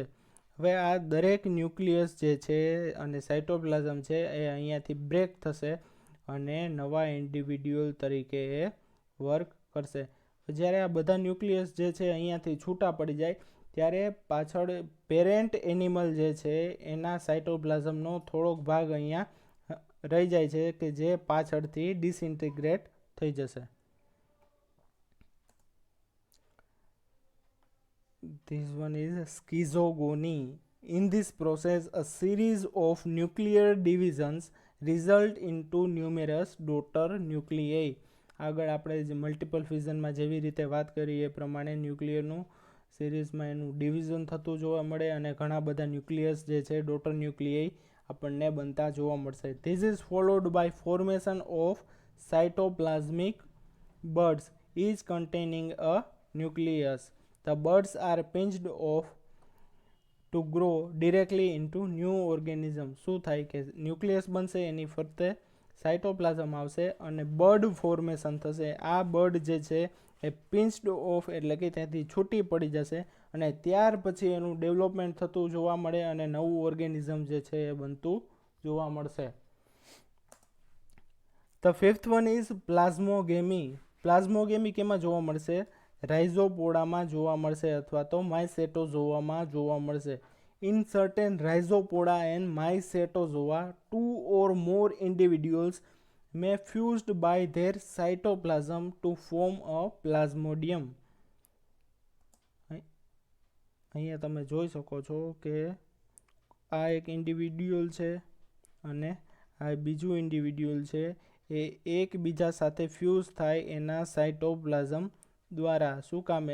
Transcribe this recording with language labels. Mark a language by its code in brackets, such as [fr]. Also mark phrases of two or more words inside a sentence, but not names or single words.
[gu] હવે આ દરેક ન્યુક્લિયસ જે છે અને સાઇટોપ્લાઝમ છે એ અહીંયાથી બ્રેક થશે અને નવા ઇન્ડિવિડ્યુઅલ તરીકે એ વર્ક કરશે. જ્યારે આ બધા ન્યુક્લિયસ જે છે અહીંયાથી છૂટા પડી જાય ત્યારે પાછળ [en] parent animal [gu] જે છે એના સાઇટોપ્લાઝમનો થોડોક ભાગ અહીંયા રહી જાય છે કે જે પાછળથી ડિસઇન્ટિગ્રેટ થઈ જશે. [en] This one is schizogony. In this process, a series of nuclear divisions result into numerous daughter nuclei. [gu] આગળ આપણે જે [en] multiple fissionમાં [gu] જેવી રીતે વાત કરી એ પ્રમાણે ન્યુક્લિયરનું સિરીઝમાં એનું ડિવિઝન થતું જોવા મળે અને ઘણા બધા ન્યુક્લિયસ જે છે [en] daughter nuclei [gu] આપણને બનતા જોવા મળશે. [en] This is followed by formation of cytoplasmic buds, each containing a nucleus. The buds are pinched off to grow directly into new organism. [gu] શું થાય કે ન્યુક્લિયસ બનશે એની ફરતે સાઇટોપ્લાઝમ આવશે અને [en] bud formation [gu] થશે. આ બર્ડ જે છે એ [en] pinched off [gu] એટલે કે ત્યાંથી છૂટી પડી જશે અને ત્યાર પછી એનું ડેવલપમેન્ટ થતું જોવા મળે અને નવું ઓર્ગેનિઝમ જે છે એ બનતું જોવા મળશે. [en] the fifth one is plasmogamy. [gu] પ્લાઝ્મોગેમી કેમાં જોવા મળશે? રાઇઝોપોડામાં જોવા મળશે અથવા તો માયસેટોઝોઆમાં જોવા મળશે. [en] in certain Rhizopoda and Mycetozoa 2 or more individuals may fused by their cytoplasm to form a plasmodium. [gu] અહીંયા તમે જોઈ શકો છો કે આ એક ઇન્ડિવિડ્યુઅલ છે અને આ બીજું ઇન્ડિવિડ્યુઅલ છે, એ એકબીજા સાથે ફ્યુઝ થાય એના સાઇટોપ્લાઝમ દ્વારા. શું કામે?